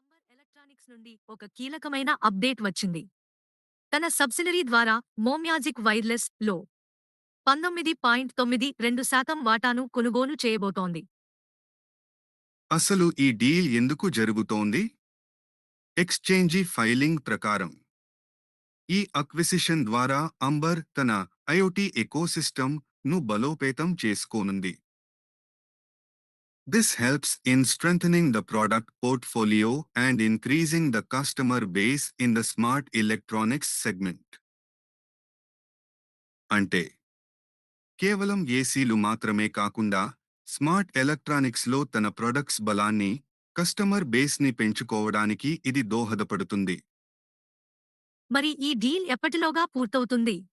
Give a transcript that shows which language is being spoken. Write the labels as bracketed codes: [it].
[te] Electronics నుండి ఒక కీలకమైన అప్డేట్ వచ్చింది. తన సబ్సిడరీ ద్వారా మోమ్యాజిక్ వైర్లెస్ లో 19.92% వాటాను కొనుగోలు చేయబోతోంది. అసలు ఈ డీల్ ఎందుకు జరుగుతోంది? ఎక్స్చేంజి ఫైలింగ్ ప్రకారం ఈ అక్విజిషన్ ద్వారా అంబర్ తన ఐఓటీ ఎకోసిస్టమ్ ను బలోపేతం చేసుకోనుంది. [en] This helps in strengthening the product portfolio and increasing the customer base in the smart electronics segment. [te] అంటే కేవలం ఏసీలు మాత్రమే కాకుండా స్మార్ట్ ఎలక్ట్రానిక్స్లో తన ప్రొడక్ట్స్ బలాన్ని, కస్టమర్ బేస్ని పెంచుకోవడానికి ఇది దోహదపడుతుంది. మరి ఈ డీల్ ఎప్పటిలోగా పూర్తవుతుంది?